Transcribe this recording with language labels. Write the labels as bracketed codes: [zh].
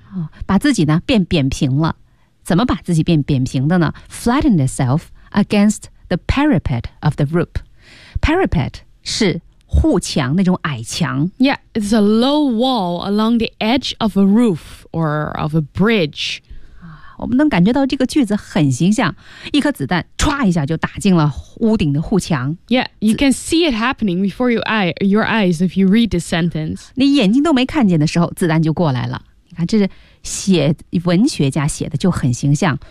[zh] 哦、把自己呢变扁平了。怎么把自己变扁平的呢 [en] Flattened itself against the parapet of the roof. [zh] Parapet 是护墙那种矮墙 [en] Yeah, it's a low wall along the edge of a roof or of a bridge. [zh] 我们能感觉到这个句子很形象，一颗子弹唰一下就打进了屋顶的护墙。 [en] Yeah, you can see it happening before your eyes if you read the sentence. [zh] 你眼睛都没看见的时候，子弹就过来了。你看，这是写文学家写的就很形象。